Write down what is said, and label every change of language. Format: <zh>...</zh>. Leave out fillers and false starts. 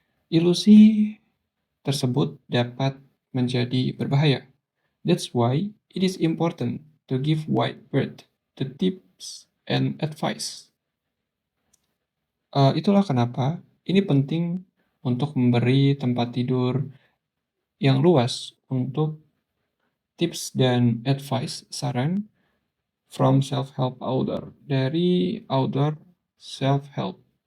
<id>Ilusi tersebut dapat menjadi berbahaya.</id> <en>That's why it is important to give wide berth to tips and advice.</en> <id>Itulah kenapa ini penting untuk memberi tempat tidur yang luas untuk tips dan advice, saran</id> <en>from self-help author,</en> <id>dari author self-help.</id>